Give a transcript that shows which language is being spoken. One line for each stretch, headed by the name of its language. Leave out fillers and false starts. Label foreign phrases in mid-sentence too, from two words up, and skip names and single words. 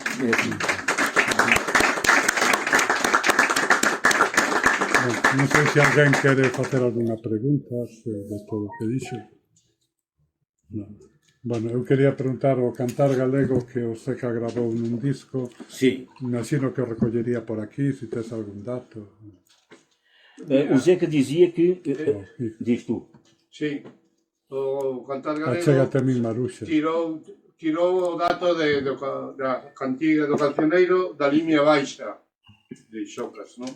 Portuguese: Não sei se alguém quer fazer alguma pergunta de todo o que disse. Não. Bueno, eu queria perguntar ao cantar galego que o Zeca gravou num disco. Sim.
Galician: Imagino que o recollería por aquí, se tes algún dato.
Portuguese: O Zeca dizia que... diz tu. Sim. O cantar galego
Galician: Achégate a min, Maruxa. tirou o dato da cantiga do cancioneiro da línea baixa de Xocas, non?